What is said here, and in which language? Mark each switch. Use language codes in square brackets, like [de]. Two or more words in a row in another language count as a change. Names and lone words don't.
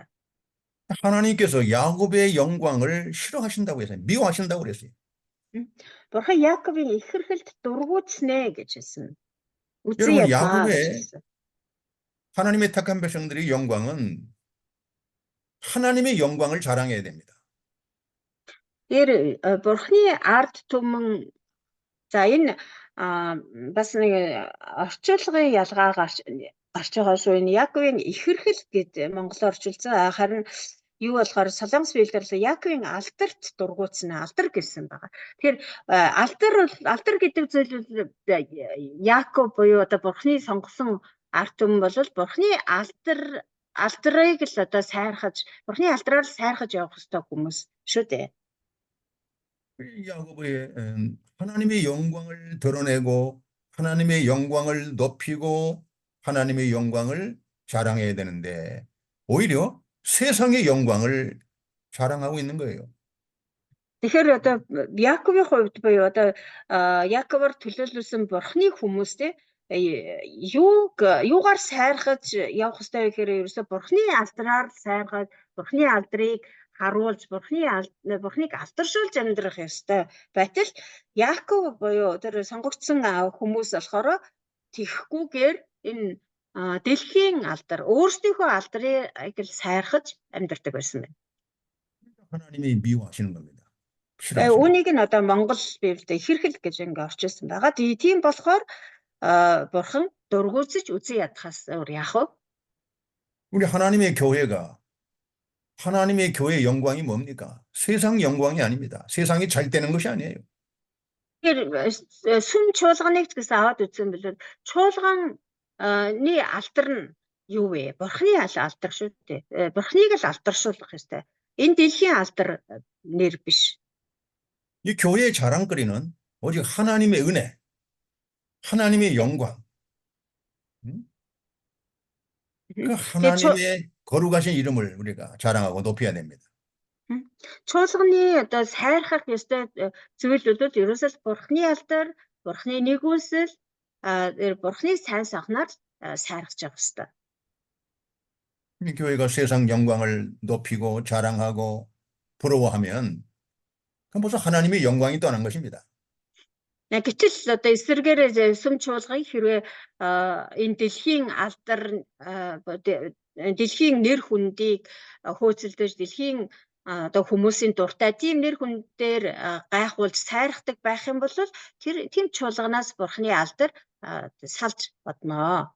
[ko] 하나님께서 야곱의 영광을 싫어하신다고 했어요. 미워하신다고 그랬어요. [mn] Бурхан Яаковын ихэрхэлд дургуутснэ гэж хэлсэн. [ko] 여러분, 야곱의 하나님의 택한 백성들의 영광은 하나님의 영광을 자랑해야 됩니다. [mn] Тэр бурхны ард түмэн за энэ бас нэг орчуулгын ялгаа гарч байгаа шүү. Энэ Яаковын ихэрхэл гэдэг монголоор орчуулсан. Харин юу болохоор Солонгос библиэр Яаковын алдарт дургуутсан алдар гэсэн байгаа. Тэгэхээр алдар гэдэг зүйл Яаков буюу одоо бурхны сонгосон ард түмэн бол бурхны алдрыг л одоо сайрхаж бурхны алдраар сайрхаж явах ёстой хүмүүс шүү дээ. [ko] 야곱의 하나님의 영광을 드러내고 하나님의 영광을 높이고 하나님의 영광을 자랑해야 되는데 오히려 세상의 영광을 자랑하고 있는 거예요. [mn] Тэгэхээр одоо Яаковын хувьд буюу одоо Яаковоор төлөөлүүлсэн бурхны хүмүүстэй юугаар сайрхаж явах ёстой вэ гэхээр ерөөсө бурхны алдраар сайрхаж бурхны алдрыг харуулж бурхныг алдаршуулж амьдрах ёстой. Байтал Яаков буюу тэр сонгогдсон хүмүүс болохоор тэгхгүйгээр энэ дэлхийн алдар өөрсдийнхөө алдрыг л сайрхаж амьдардаг байсан байна. [ko] 하나님이 미워하시는 겁니다. [mn] Үүнийг нь одоо Монгол Библиэд ихэрхэл гэж ингээ орчуулсан байгаа. Тийм болохоор бурхан дургуутсаж үзэн ядахаас өөр яах вэ? [ko] 우리 하나님의 교회의 영광이 뭡니까? 세상 영광이 아닙니다. 세상이 잘 되는 것이 아니에요. [mn] Тэгэхээр сүм чуулганыг ч гэсэн аваад үзсэн бэлээ. Чуулганы алдар нь юу вэ? Бурхны алдар шүү дээ. Бурхныг л алдаршуулах ёстой. Энэ дэлхийн алдар нэр биш. [ko] 이 교회의 자랑거리는 오직 하나님의 은혜, 하나님의 영광, 그 하나님의 거룩하신 이름을 우리가 자랑하고 높여야 됩니다. [mn] Чуулганы одоо сайрхах ёстой зүйлүүд ерөөсөө бурхны алдар, бурхны нэгүүлсэл, бурхны сайн сайхнаар сайрхаж явах ёстой. [ko] 이 교회가 세상 영광을 높이고 자랑하고 부러워하면 그건 벌써 하나님의 영광이 떠난 것입니다. [mn] Гэтэл одоо эсвэргээрээ сүм чуулгыг хэрвээ энэ дэлхийн алдар дэлхийн нэр хүндийг хөөцөлдөж дэлхийн одоо хүмүүсийн дуртай тийм нэр хүн дээр гайхуулж сайрхдаг байх юм бол тийм чуулганаас бурхны алдар салж бодноо.